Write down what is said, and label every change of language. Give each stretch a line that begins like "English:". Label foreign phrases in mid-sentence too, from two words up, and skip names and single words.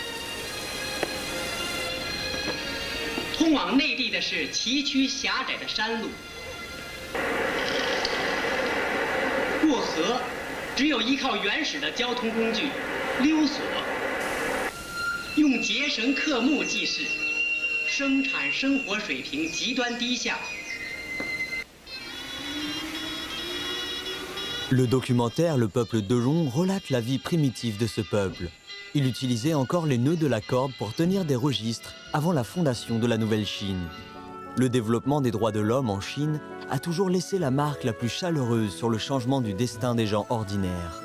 Chinese: 通往内地的是崎岖狭窄的山路，过河只有依靠原始的交通工具溜索，用结绳刻木记事，生产生活水平极端低下。
French: Le documentaire Le Peuple Delong relate la vie primitive de ce peuple. Il utilisait encore les nœuds de la corde pour tenir des registres avant la fondation de la Nouvelle Chine. Le développement des droits de l'homme en Chine a toujours laissé la marque la plus chaleureuse sur le changement du destin des gens ordinaires.